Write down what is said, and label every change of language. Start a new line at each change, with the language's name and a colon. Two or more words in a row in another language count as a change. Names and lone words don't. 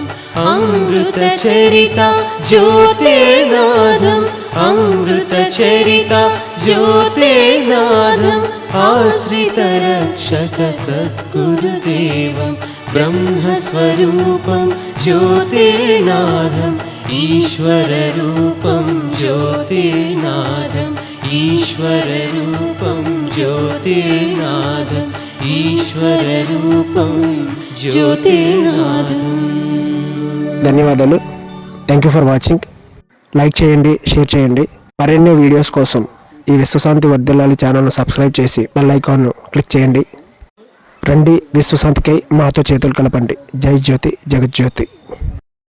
Sanskrit: अमृतचरिता ज्योतिर्नाथम् अमृतचरिता ज्योतिर्नाथम् आश्रितरक्षक सद्गुरुदेवं ब्रह्मस्वरूपं ज्योतिर्नाथम् ईश्वररूपं ज्योतिर्नाथम् ईश्वररूपं ज्योतिर्नाथम् ईश्वररूपं ज्योतिर्नाथम्।
Telugu: ధన్యవాదాలు.
English: thank you for watching.
Telugu: లైక్ చేయండి, షేర్ చేయండి. మరిన్ని వీడియోస్ కోసం ఈ విశ్వశాంతి వర్ధిల్లాలి ఛానల్ను సబ్స్క్రైబ్ చేసి
English: bell iconnu
Telugu: క్లిక్ చేయండి. రండి విశ్వశాంతికై మాతో చేతులు కలపండి. జై జ్యోతి జగజ్యోతి.